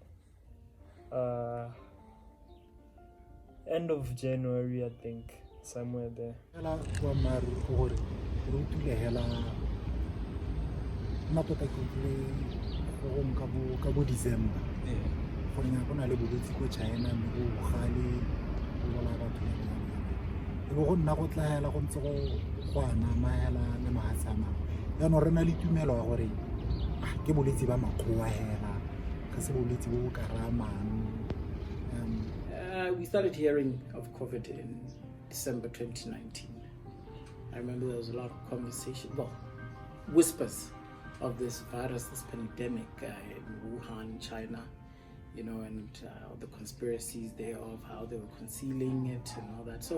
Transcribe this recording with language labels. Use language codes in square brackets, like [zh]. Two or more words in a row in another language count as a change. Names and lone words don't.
[en] End of January, I think, somewhere there. December. For example, [tn] na le bolwetse ko China mme go gale go bola batho e bo go nna go tlaela go ntse go ana maela le mahatsama ya no rena le tumelo ya gore ke bolwetse ba makgowa hela ka se bolwetse bo karamang. [en] We started hearing of COVID in December 2019. I remember there was a lot of conversation, whispers of this virus, this pandemic in Wuhan, China, and the conspiracies there of how they were concealing it and all that.